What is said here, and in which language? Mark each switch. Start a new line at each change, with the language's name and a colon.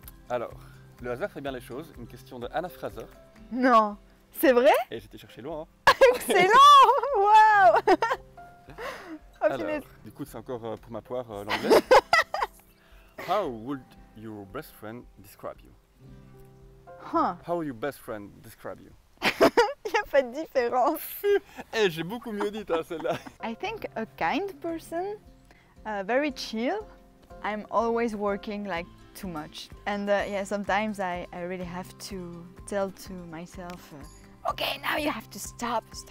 French: Alors, le hasard fait bien les choses. Une question de Anna Fraser. Non, c'est vrai? Et j'étais cherché loin. Hein. Excellent. Waouh. Oh, Alors, punaise. du coup, c'est encore pour ma poire l'anglais.
English: How would your best friend describe you? Huh. How would your best friend describe you?
French: Il n'y a pas de différence. Eh, j'ai beaucoup mieux dit hein, celle-là.
English: I think a kind person, very chill. I'm always working like too much. And yeah, sometimes I really have to tell to myself, okay, now you have to stop.